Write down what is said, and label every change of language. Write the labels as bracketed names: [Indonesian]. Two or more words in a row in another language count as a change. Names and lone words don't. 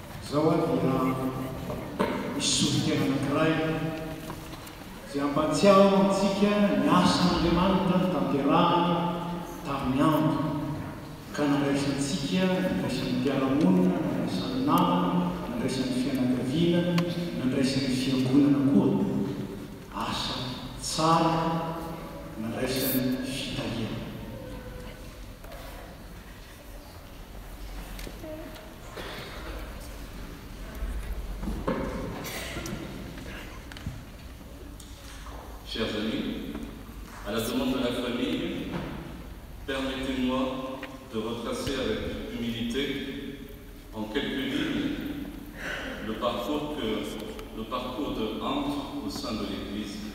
[Malagasy] zao dia misotokena anankiray zay ampatsiao antsika ny asan'Andriamanitra tanterahany tamin'ny andro ka nandraisantsika nandraisan'ny mpiara-monina, nandraisan'ny namana, nandraisan'ny fianakaviana, nandraisan'ny fiangonana koa asa tsara nandraisan'ny fitaliana. [French] Chers amis, à la demande de la famille, permettez-moi de retracer avec humilité, en quelques lignes, le parcours de Andre au sein de l'Église.